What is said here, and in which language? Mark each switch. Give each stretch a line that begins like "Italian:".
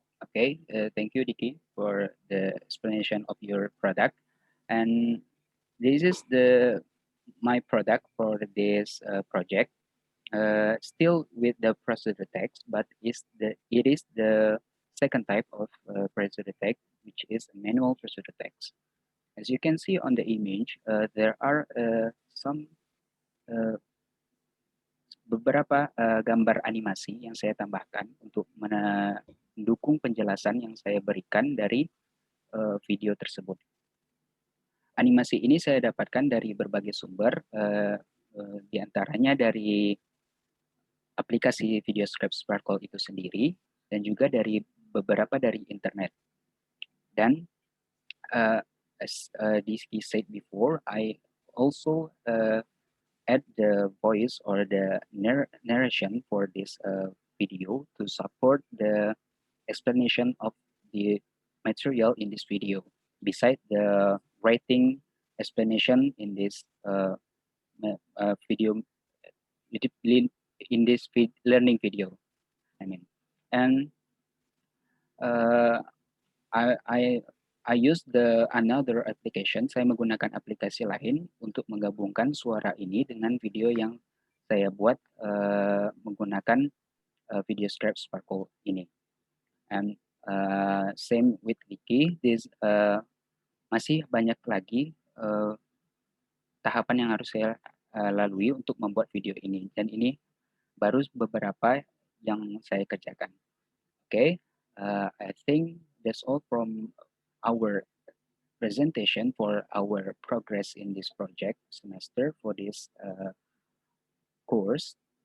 English: Okay, thank you, Diki, for the explanation of your product. And this is the my product for this project, still with the procedure text, but it is the second type of procedure text, which is manual procedure text. As you can see on the image, there are some
Indonesian: beberapa gambar animasi yang saya tambahkan untuk mendukung penjelasan yang saya berikan dari video tersebut. Animasi ini saya dapatkan dari berbagai sumber, diantaranya dari aplikasi video script Sparkle itu sendiri, dan juga dari beberapa dari internet. Dan
English: as Dizky said before, I also add the voice or the narration for this video to support the explanation of the material in this video. Besides the writing explanation in this video, in this learning video, I mean, and I use another application.
Indonesian: Saya menggunakan aplikasi lain untuk menggabungkan suara ini dengan video yang saya buat menggunakan video script Sparkle ini.
English: And same with Wiki, this
Indonesian: masih banyak lagi tahapan yang harus saya lalui untuk membuat video ini. Dan ini baru beberapa yang saya kerjakan.
English: Okay, I think that's all from our presentation for our progress in this project semester for this course.